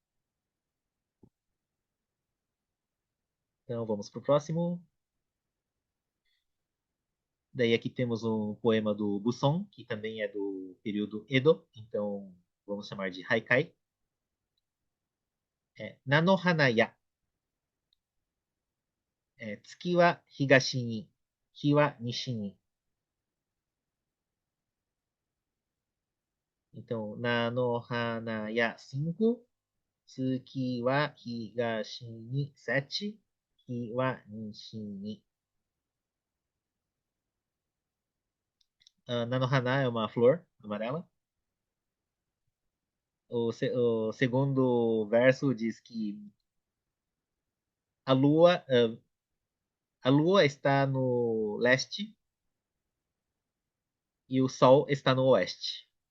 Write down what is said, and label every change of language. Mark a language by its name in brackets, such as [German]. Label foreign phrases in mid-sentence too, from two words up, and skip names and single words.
[Portuguese] Então, vamos para o próximo. Daí aqui temos um poema do Buson, que também é do período Edo. Então, vamos chamar de Haikai. [Japanese] 菜の花や, 月は東に、日は西に。Então, 菜の花や 5, 月は東に7、日は西に。 [Portuguese] Nanohana é uma flor amarela. O segundo verso diz que a lua, a lua está no leste e o sol está no oeste.